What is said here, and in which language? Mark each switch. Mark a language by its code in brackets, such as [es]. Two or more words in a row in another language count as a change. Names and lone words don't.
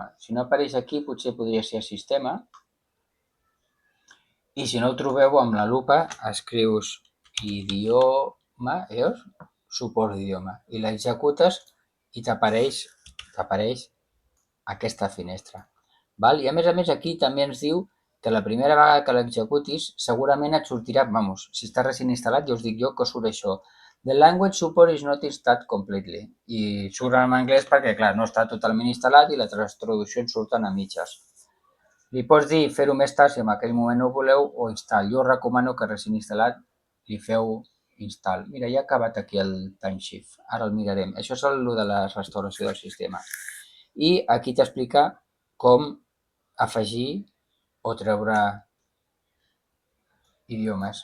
[ca] Si no apareix aquí, potser podria ser sistema, i si no ho trobeu, amb la lupa escrius idioma, veus? Suport d'idioma, i l'executes i t'apareix aquesta finestra. Val? I a més aquí també ens diu que la primera vegada que l'executis segurament et sortirà, si està recent instal·lat, ja us dic jo que surt això. [en] The language support is not installed completely. [ca] I surt en anglès perquè, clar, no està totalment instal·lat i les traduccions surten a mitges. Li pots dir fer-ho més tard si en aquell moment no ho voleu o install. Jo us recomano que recent instal·lat li feu install. Mira, ja ha acabat aquí el timeshift. Ara el mirarem. Això és el de la restauració del sistema. I aquí t'explica com afegir o treure idiomes.